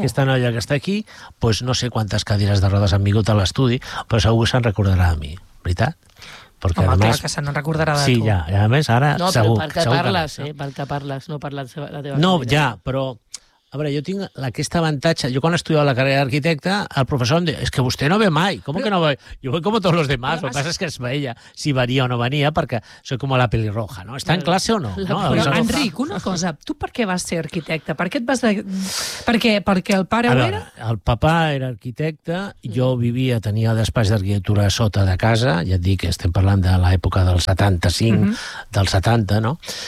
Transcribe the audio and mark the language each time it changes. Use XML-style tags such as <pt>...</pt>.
<ca>Aquesta noia que està aquí, doncs no sé quantes cadires de rodes han vingut a l'estudi, però segur que se'n recordarà a mi, veritat? Perquè home, clar, que se n'en recordarà de sí, tu. Sí, ja. I a més, ara no, segur. No, però pel que parles, no per la teva no, vida. Ja, però A veure, jo tinc aquest avantatge. Jo quan estudiava la carrera d'arquitecte, el professor em deia, és que vostè no ve mai.</ca> <es>¿Cómo que no ve? Yo voy como todos los demás. Lo que pasa es que</es> <ca>es veía si venia o no venia, perquè</ca> <es>soy como la pelirroja, ¿no? ¿Está en clase o no?</es> <ca>Però, Enric, una cosa, tu per què vas ser arquitecte? Per què et vas... Perquè el pare ho era? El papà era arquitecte, jo vivia, tenia despatx d'arquitectura sota de casa, ja et dic, estem parlant de l'època del 75, del 70, no?</ca>